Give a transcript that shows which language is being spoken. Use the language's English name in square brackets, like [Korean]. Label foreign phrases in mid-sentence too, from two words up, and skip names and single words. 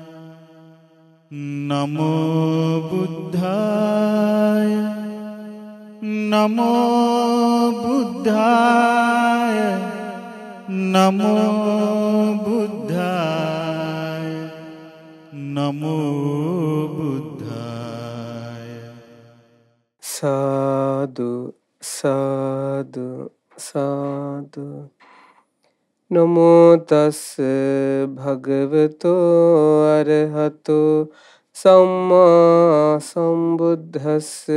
[Sinhala] නමෝ බුද්ධාය නමෝ බුද්ධාය නමෝ බුද්ධාය නමෝ බුද්ධාය. සාදු සාදු සාදු. [Pali] නමෝ තස් භගවතෝ අරහතෝ සම්මා සම්බුද්දස්ස.